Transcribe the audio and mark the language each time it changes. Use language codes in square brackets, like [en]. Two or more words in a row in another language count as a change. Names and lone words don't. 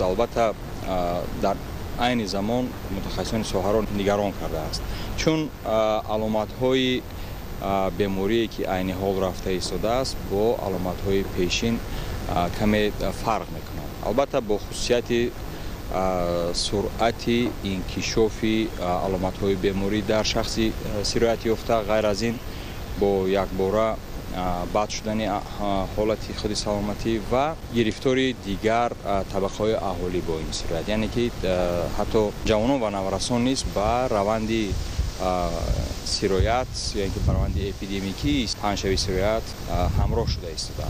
[fa] البته در عین زمان متخصصان ساحه را نگران کرده است، چون علامت های بیماری که عین حال رفته ایستاده است با علامت های پیشین کمی فرق میکنند. البته با خصوصیت سرعت انکشاف علامت های بیماری در شخص سرایت یافته، غیر از این [tg] бо якбора бад шудани ҳолати худи саломатӣ ва гирифтори дигар табақаҳои аҳолӣ бо ин сурат, яъне ки ҳатто ҷавонон ва наврасон низ ба раванди сироят ё ин ки ба раванди эпидемикии паҳншави сироят ҳамроҳ шуда истодаанд.